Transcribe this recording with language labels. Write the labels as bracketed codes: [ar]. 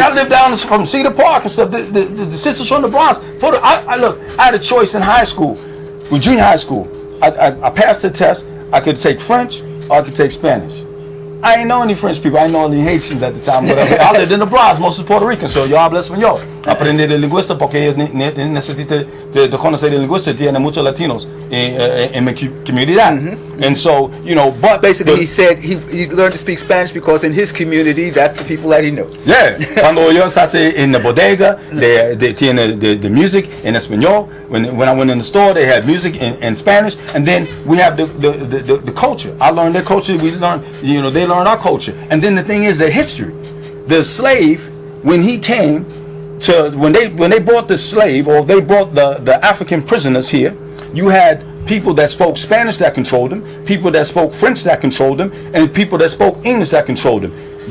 [en] I live down from Cedar Park and stuff. The sisters from the Bronx. I had a choice in high school, with junior high school. I passed the test. I could take French or I could take Spanish. I ain't know any French people. I ain't know any Haitians at the time. Whatever. I lived in the Bronx, mostly Puerto Rican. [es] So yo hablo español. Aprendí de lingüista porque ellos necesitan de conocer el lingüista. Tiene muchos latinos [en] in my [es] comunidad. [en] And so, but basically he said he learned to speak Spanish because in his community, that's the people that he knew. Yeah. [es] Cuando yo estaba en la bodega, [en] they [es] tiene [en] the music in [es] español. [en] When I went in the store, they had music in Spanish. And then we have the culture. I learned their culture. We learned, they learned our culture. And then the thing is their history. The slave, when he came to, when they brought the slave, or they brought the African prisoners here, you had people that spoke Spanish that controlled them, people that spoke French that controlled them, and people that spoke English that controlled them.